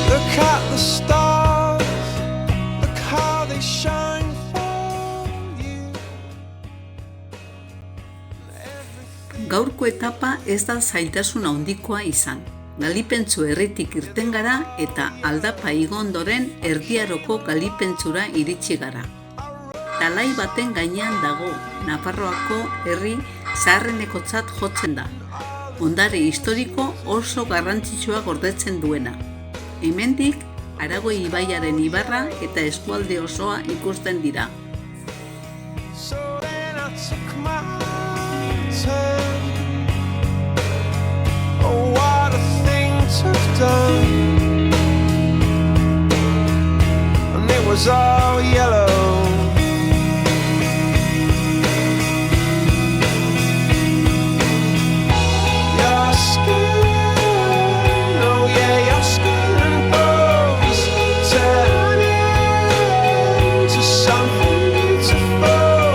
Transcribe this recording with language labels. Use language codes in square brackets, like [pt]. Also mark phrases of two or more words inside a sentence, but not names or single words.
[en] at the stars, look how they shine for you. [eu] Gaurko etapa ez da zailtasun handikoa izan. Galipentzu herritik irten gara eta Aldapa igo ondoren Erdiaroko Galipentzura iritsi gara. Talai baten gainean dago, Nafarroako herri zaharrenekotzat jotzen da. Ondare historiko oso garrantzitsua gordetzen duena. Hemendik Aragoi ibaiaren ibarra eta eskualde osoa ikusten dira. [en] So then I took my turn. Oh, what a thing to have done. And it was all yellow. Your skin, oh yeah, your skin and bones turn into something beautiful.